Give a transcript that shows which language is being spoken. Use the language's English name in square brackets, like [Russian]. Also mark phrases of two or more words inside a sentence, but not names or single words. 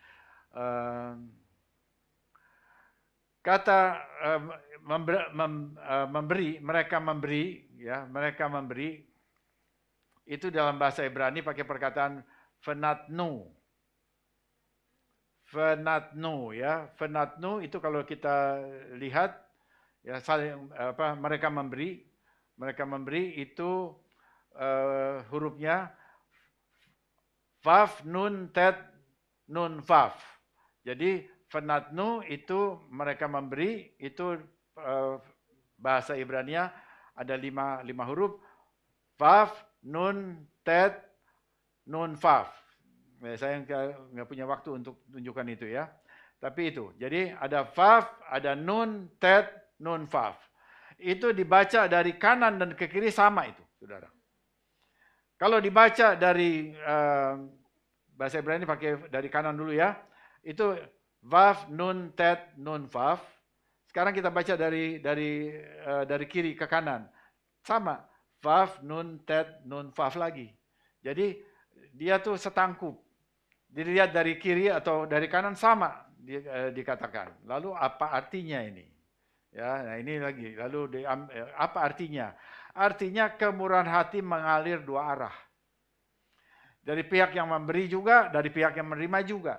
[Indonesian] Kata memberi, mereka memberi itu dalam bahasa Ibrani pakai perkataan venatnu. Venatnu ya, venatnu itu kalau kita lihat ya mereka memberi itu hurufnya [Hebrew] vav nun tet nun vav. [Indonesian] Jadi venatnu itu mereka memberi itu bahasa Ibrania ada lima huruf [Hebrew] vav nun tet nun vav. [Indonesian] Saya nggak punya waktu untuk tunjukkan itu ya. Tapi itu, jadi ada vav, ada [Hebrew] nun, tet, nun, vav. [Indonesian] Itu dibaca dari kanan dan ke kiri sama itu, saudara. Kalau dibaca dari bahasa Ibrani pakai dari kanan dulu ya. [Hebrew] Itu vav, nun, tet, nun, vav. [Indonesian] Sekarang kita baca dari kiri ke kanan. Sama, [Hebrew] vav, nun, tet, nun, vav lagi. [Indonesian] Jadi dia tuh setangkup. dilihat dari kiri atau dari kanan sama dikatakan. Lalu apa artinya ini? Ya, nah ini lagi. Lalu apa artinya? Artinya kemurahan hati mengalir dua arah. Dari pihak yang memberi juga, dari pihak yang menerima juga.